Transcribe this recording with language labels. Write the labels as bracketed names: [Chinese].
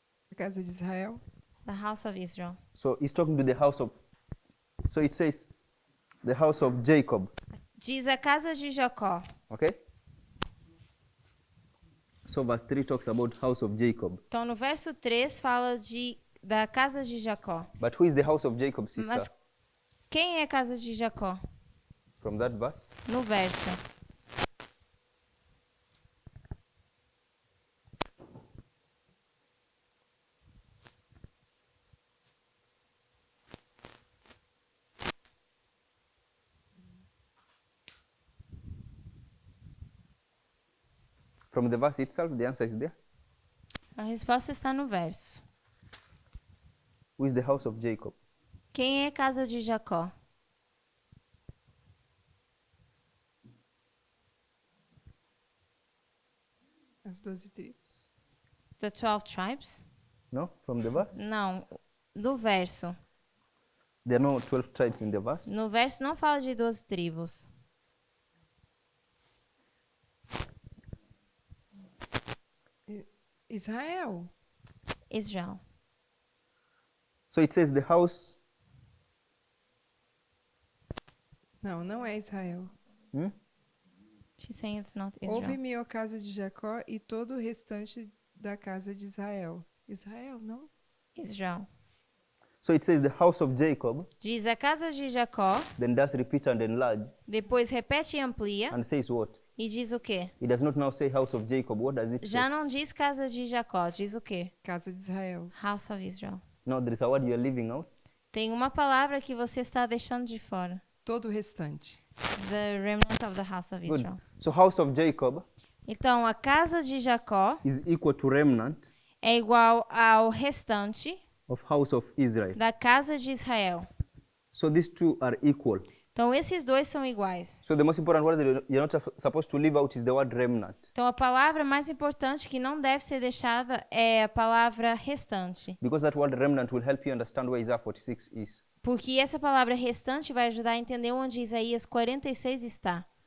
[Portuguese] A casa de Israel. [English] The house of Israel. So he's talking to the house of, so it says, the house of Jacob. [Portuguese] Diz a casa de Jacó. [English] Okay? So verse 3 talks about house of Jacob. [Portuguese] Então, no verso 3 fala da casa de Jacó. [English] But who is the house of Jacob, sister? [Portuguese] Mas quem é a casa de Jacó? [English] From that verse? [Portuguese] No verso. [English] From the verse itself, the answer is there. [Portuguese] A resposta está no verso. [English] Who is the house of Jacob? [Portuguese] Quem é a casa de Jacó? As 12 tribos. [English] The 12 tribes? No? From the verse? [Portuguese] Não, do verso. [English] There are no 12 tribes in the verse. [Portuguese] No verso não fala de 12 tribos. Israel. Israel. [English] So it says the house. [Portuguese] Não, não é Israel. Hmm? [English] She's saying it's not Israel. [Portuguese] Ouve-me, ó casa de Jacó, e todo o restante da casa de Israel. Israel, não? Israel. [English] So it says the house of Jacob, [Portuguese] Diz a casa de Jacó, [English] then does repeat and enlarge, [Portuguese] depois repete e amplia, [English] and says what? [Portuguese] e diz o quê? [English] It does not now say house of Jacob. What does it [Portuguese] Já [English] say? [Portuguese] não diz casa de Jacó, diz o quê? Casa de Israel. [English] House of Israel. No, there is a word you are leaving out. [Portuguese] Tem uma palavra que você está deixando de fora. Todo o restante. [English] The remnant of the house of Good. Israel. So house of Jacob [Portuguese] Então, a casa de Jacó [English] is equal to remnant [Portuguese] é igual ao restante [English] of house of Israel. [Portuguese] da casa de Israel. [English] So these two are equal. [Portuguese] Então, esses dois são iguais. [English] So the most important word that you're not supposed to leave out is the word remnant. [Portuguese] Então, a palavra mais importante que não deve ser deixada é a palavra restante. [English] Because that word remnant will help you understand where Isaiah 46 is. [Portuguese] Porque essa palavra restante vai ajudar a entender onde Isaías 46 está.